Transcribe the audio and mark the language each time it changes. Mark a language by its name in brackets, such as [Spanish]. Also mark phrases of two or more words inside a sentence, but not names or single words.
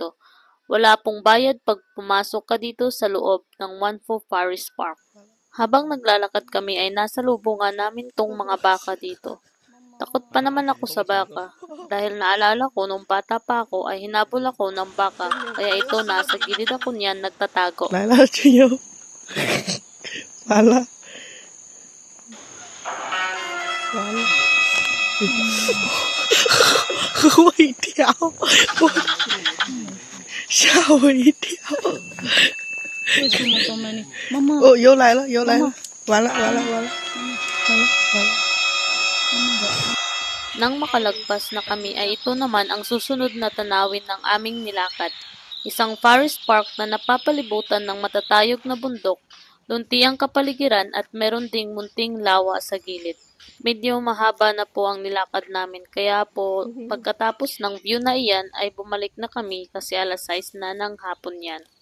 [Filipino] Wala pong bayad pag pumasok ka dito sa loob ng Wanfo Forest Park. Habang naglalakad kami ay nasa lubungan namin tong mga baka dito. Takot pa naman ako sa baka. Dahil naalala ko nung bata pa ako ay hinabol ako ng baka, kaya ito nasa gilid ako niyan nagtatago. [Chinese] 来了，春游，完了，完了，吓我一跳，吓我一跳。为什么这么呢？妈妈，哦，又来了，又来了，完了，完了，完了，完了，完了。 [Filipino] Nang makalagpas na kami ay ito naman ang susunod na tanawin ng aming nilakad. Isang forest park na napapalibutan ng matatayog na bundok, lunti ang kapaligiran at meron ding munting lawa sa gilid. Medyo mahaba na po ang nilakad namin kaya po pagkatapos ng view na iyan ay bumalik na kami kasi alas 6 na ng hapon yan.